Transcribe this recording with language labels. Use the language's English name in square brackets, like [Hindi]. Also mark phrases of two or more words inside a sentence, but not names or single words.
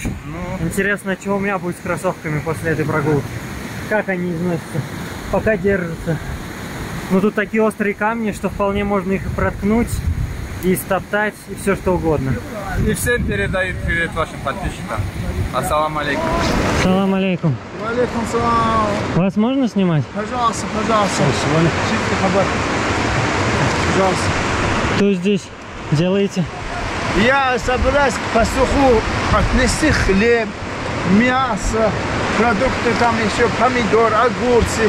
[Russian] Интересно, что у меня будет с кроссовками после этой прогулки. Как они износятся? Пока держатся. Ну тут такие острые камни, что вполне можно их и проткнуть, и стоптать, и все что угодно. И всем передают привет вашим подписчикам. [Arabic] السلام عليكم. سلام عليكم. عليكم السلام. [Russian] Вас можно снимать? Пожалуйста, пожалуйста. Пожалуйста. Что здесь делаете? Я собираюсь к пастуху отнести хлеб, мясо, продукты, там еще помидор, огурцы.